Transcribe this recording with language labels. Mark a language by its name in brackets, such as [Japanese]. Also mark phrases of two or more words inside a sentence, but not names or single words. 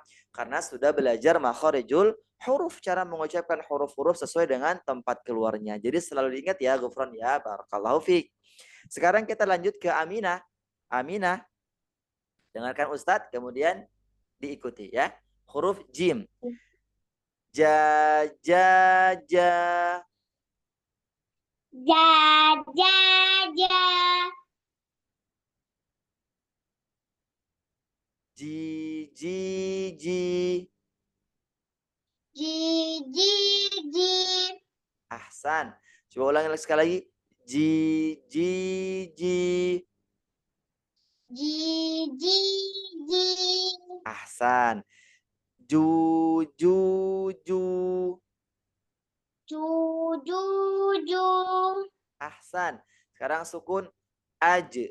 [Indonesian] Karena sudah belajar makharijul huruf, cara mengucapkan huruf-huruf sesuai dengan tempat keluarnya. Jadi selalu diingat ya Gufron ya. [Arabic] Barakallahu fiik. [Indonesian] Sekarang kita lanjut ke Aminah. Aminah, dengarkan Ustadz kemudian diikuti ya. Huruf jim. Ja, ja, ja. Ja, ja, ja. Ji, ji, ji. Ji, ji, ji. Ahsan. Coba ulangi sekali lagi. Ji, ji, ji. Ji, ji, ji. Ahsan. Ju, ju, ju. Ju, ju, ju. Ahsan. Sekarang sukun aj.